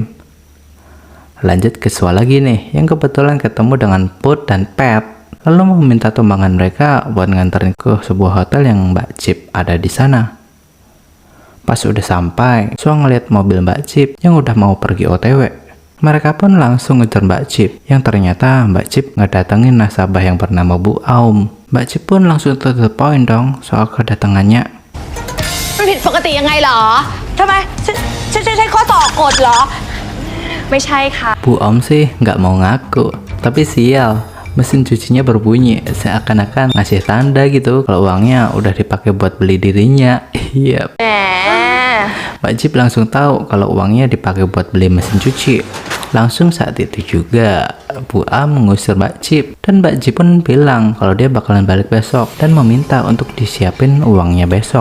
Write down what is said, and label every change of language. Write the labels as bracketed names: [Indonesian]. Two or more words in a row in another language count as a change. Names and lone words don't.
[Indonesian] Lanjut ke Swa lagi nih, yang kebetulan ketemu dengan Put dan Pet, lalu meminta tumbangan mereka buat nganterin ke sebuah hotel yang Mbak Cip ada di sana. Pas udah sampai, Swa ngeliat mobil Mbak Cip yang udah mau pergi OTW. Mereka pun langsung ngejar Mbak Cip, yang ternyata Mbak Cip ngedatengin nasabah yang bernama Bu Aum. Mbak Cip pun langsung [English] to the point [Indonesian] dong soal kedatangannya. [Thai] มันผิดปกติยังไงเหรอทำไมใช่ข้อต่อกฎเหรอไม่ใช่ค่ะ [Indonesian] Bu Aum sih nggak mau ngaku, tapi sial, mesin cucinya berbunyi seakan-akan ngasih tanda gitu kalau uangnya udah dipakai buat beli dirinya. Iya. Mbak Cip langsung tahu kalau uangnya dipakai buat beli mesin cuci. Langsung saat itu juga Bu Aum mengusir Mbak Cip, dan Mbak Cip pun bilang kalau dia bakalan balik besok dan meminta untuk disiapin uangnya besok.